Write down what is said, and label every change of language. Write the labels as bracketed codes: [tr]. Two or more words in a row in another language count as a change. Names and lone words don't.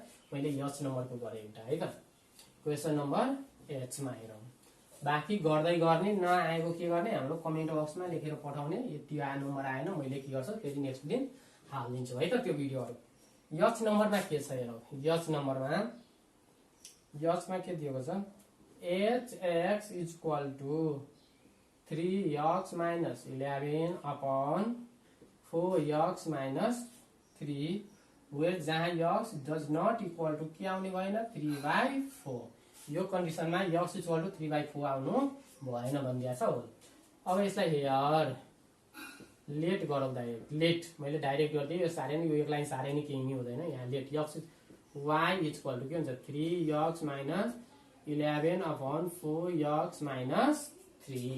[ne] मैले एच नम्बर को गरे एउटा है त। [en] question number H [ne] मा हेरौं, बाँकी गर्दै गर्ने, नआएको के गर्ने हाम्रो [en] comment box [ne] लेखेर पठाउने। यति नम्बर आएन मैले के गर्छु फेरि नेक्स्ट दिन हाल्दिन्छु है त त्यो भिडियोहरु। एच नम्बरमा के छ हेरौं, एच नम्बरमा यक्समा के दिएको छ [en] hx equal to 3x minus 11 upon 4x minus 3 where [ne] जहाँ [en] x does not equal to [ne] के आउने भएन 3/4। यो कन्डिसनमा [en] x equal to 3/4 [ne] आउनु भएन भनिदिएको छ हो। अब यसलाई [en] here let [ne] गरौँ डाइरेक्ट, लेट मैले डाइरेक्ट गरिदिएँ, यो साह्रै नै यो एक लाइन साह्रै नै केही नै हुँदैन। यहाँ [en] let x y equal to [ne] के हुन्छ [en] 3x minus 11 upon 4x minus 3.